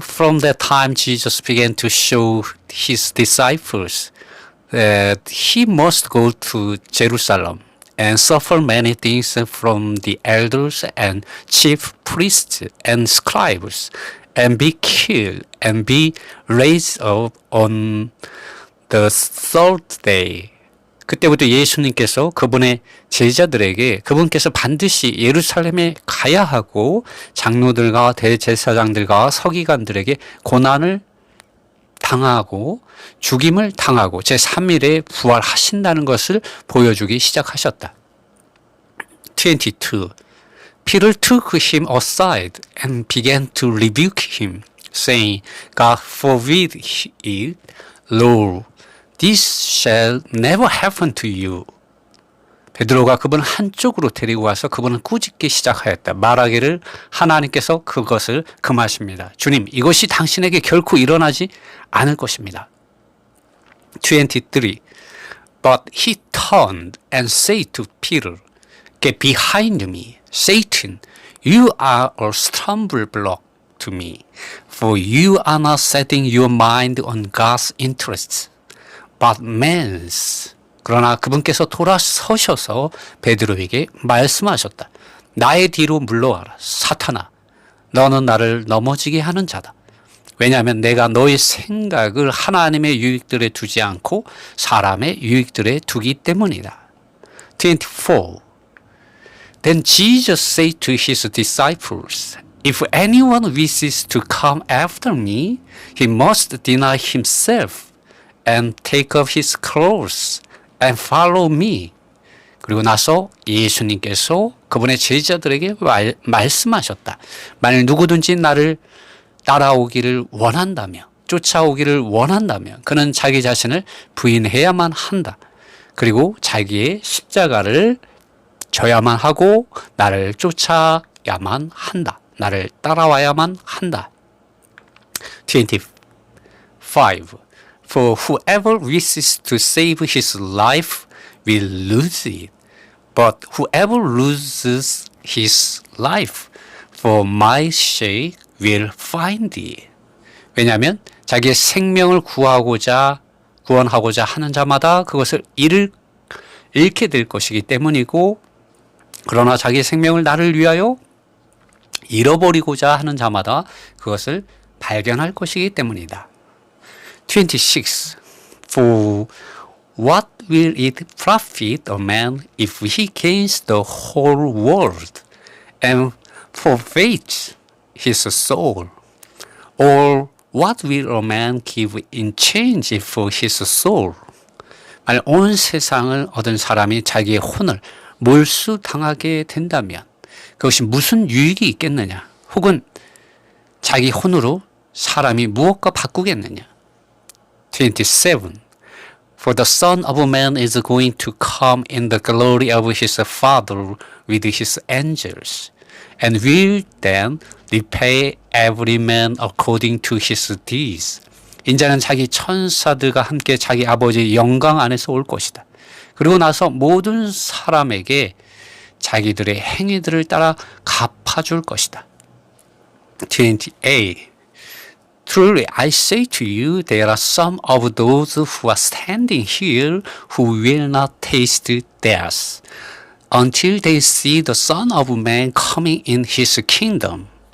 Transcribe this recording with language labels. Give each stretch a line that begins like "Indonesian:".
English: From that time Jesus began to show his disciples that he must go to Jerusalem and suffer many things from the elders and chief priests and scribes, and be killed, and be raised up on the third day.
Korean: 그때부터 예수님께서 그분의 제자들에게 그분께서 반드시 예루살렘에 가야 하고 장로들과 대제사장들과 서기관들에게 고난을 당하고 죽임을 당하고 제3일에 부활하신다는 것을 보여주기 시작하셨다. 22.
English: Peter took him aside and began to rebuke him, saying, God forbid it, Lord, this shall never happen to you.
Korean: 베드로가 그분 한쪽으로 데리고 와서 그분을 꾸짖기 시작하였다. 말하기를 하나님께서 그것을 금하십니다. 주님, 이것이 당신에게 결코 일어나지 않을 것입니다. 23.
English: But he turned and said to Peter, Get behind me, Satan. You are a stumbling block to me, for you are not setting your mind on God's interests, but man's.
Korean: 그러나 그분께서 돌아서셔서 베드로에게 말씀하셨다. 나의 뒤로 물러와라. 사탄아, 너는 나를 넘어지게 하는 자다. 왜냐하면 내가 너의 생각을 하나님의 유익들에 두지 않고 사람의 유익들에 두기 때문이다. 24.
English: Then Jesus said to his disciples, If anyone wishes to come after me, he must deny himself and take up his cross and follow me.
Korean: 그리고 나서 예수님께서 그분의 제자들에게 말씀하셨다. 만일 누구든지 나를 따라오기를 원한다면, 쫓아오기를 원한다면 그는 자기 자신을 부인해야만 한다. 그리고 자기의 십자가를 져야만 하고 나를 쫓아야만 한다. 나를 따라와야만 한다. 25.
English: For whoever wishes to save his life will lose it. But whoever loses his life for my sake will find it.
Korean: 왜냐하면 자기의 생명을 구원하고자 하는 자마다 그것을 잃게 될 것이기 때문이고, 그러나 자기의 생명을 나를 위하여 잃어버리고자 하는 자마다 그것을 발견할 것이기 때문이다. 26.
English: For what will it profit a man if he gains the whole world and forfeits his soul? Or what will a man give in change for his soul?
Korean: 만약 온 세상을 얻은 사람이 자기의 혼을 몰수당하게 된다면 그것이 무슨 유익이 있겠느냐? 혹은 자기 혼으로 사람이 무엇과 바꾸겠느냐? 27.
English: For the Son of Man is going to come in the glory of his Father with his angels, and will then repay every man according to his deeds.
Korean: 인자는 자기 천사들과 함께 자기 아버지의 영광 안에서 올 것이다. 그리고 나서 모든 사람에게 자기들의 행위들을 따라 갚아줄 것이다. 28.
English: Truly I say to you, there are some of those who are standing here who will not taste death until they see the Son of Man coming in his kingdom.